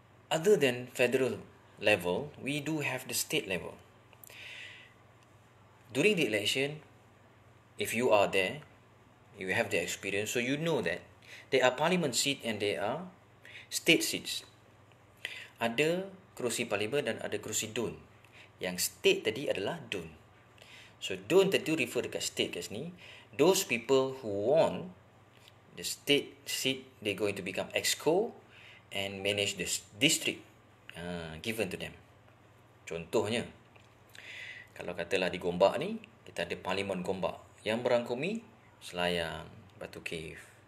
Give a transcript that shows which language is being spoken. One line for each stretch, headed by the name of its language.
English: Other than federal level, we do have the state level. During the election, if you are there, you have the experience, so you know that there are parliament seat and there are state seats.
Malay: Ada kerusi parlimen dan ada kerusi DUN. Yang state tadi adalah DUN. So DUN tadi refer dekat state kat sini.
English: Those people who won the state seat, they're going to become exco and manage the district given to them.
Malay: Contohnya, kalau katalah di Gombak ni, kita ada Parlimen Gombak yang merangkumi Selayang, Batu Cave.